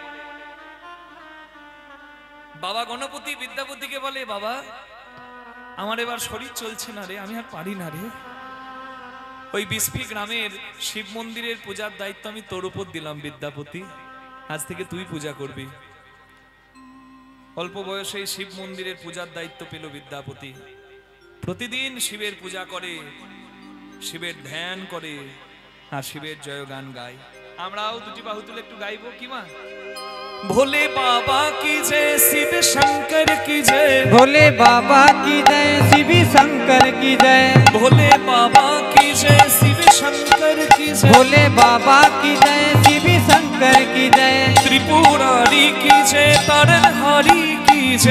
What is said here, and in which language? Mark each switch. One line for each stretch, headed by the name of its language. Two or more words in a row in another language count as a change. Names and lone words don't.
Bangla: বাবা গণপতি বিদ্যাপতিকে বলে, বাবা আমার এবার শরীর চলছে না রে, আমি আর পারি না রে, ওই বিসপি গ্রামের শিব মন্দিরের পূজার দায়িত্ব আমি তোর উপর দিলাম বিদ্যাপতি, আজ থেকে তুই পূজা করবি। অল্প বয়সে শিব মন্দিরের পূজার দায়িত্ব পেল বিদ্যাপতি। প্রতিদিন শিবের পূজা করে, শিবের ধ্যান করে, আর শিবের জয়গান গায়। আমরাও দুটি বাহু তুলে একটু গাইবো কি মা?
Hindi: भोले बाबा की जय, शिव शंकर की जय, भोले बाबा की जय, शिव शंकर की जय, भोले बाबा की जय, शिव शंकर की जय, भोले बाबा की जय, शिव शंकर की जय, त्रिपुरारी की जय, तारनहारी की जय,